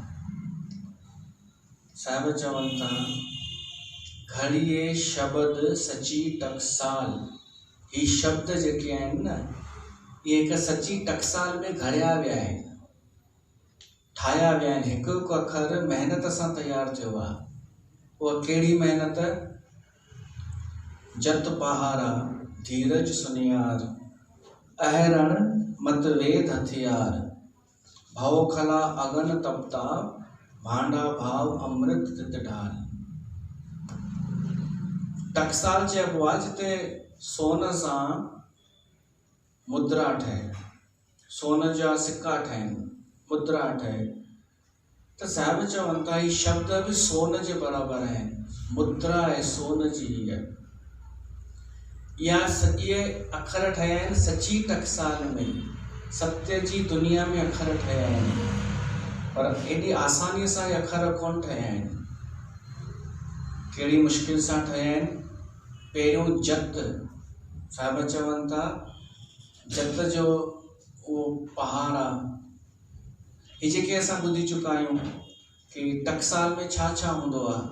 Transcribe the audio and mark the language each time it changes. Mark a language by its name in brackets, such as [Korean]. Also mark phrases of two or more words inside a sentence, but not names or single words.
[Sindhi] साहिब चवनि था, [Punjabi] ਘੜੀਐ ਸ਼ਬਦ ਸਚੀ ਟਕਸਾਲ। [Sindhi] ही शब्द जेके आहिनि न, इहे हिकु सची टकसाल में घड़िया विया आहिनि, ठाहिया विया आहिनि। हिकु हिकु अखर महिनत सां तयारु थियो आहे। उहा कहिड़ी महिनत? [Punjabi] ਜਤ ਪਾਹਾਰਾ ਧੀਰਜ ਸੁਨਿਆਰ, ਅਹਰਣ ਮਤ ਵੇਦ ਹਥਿਆਰ, ਭਉ ਖਲਾ ਅਗਨ ਤਪਤਾ ਭਾਂਡਾ ਭਾਉ ਅੰਮ੍ਰਿਤ ਤਿਤ ਢਾਲ। [Sindhi] टकसाल चइबो आहे जिते सोन सां मुद्रा ठहे, सोन जा सिक्का ठहनि, मुद्रा ठहे, त साहिब चवनि था ही शब्द भी सोन जे बराबर आहिनि। मुद्रा है सोन जी या ये अखर ठहिया आहिनि सची टकसाल में, सत्य जी दुनिया में अखर ठहिया आहिनि, पर एॾी आसानीअ सां ये अखर कोन ठहिया आहिनि। कहिड़ी मुश्किल सां ठहिया आहिनि। पहिरियों जत, साहिब चवनि था जत जो वो पहाड़ आहे। ही जेके असां ॿुधी चुका आहियूं कि टकसाल में छा छा हूंदो आहे।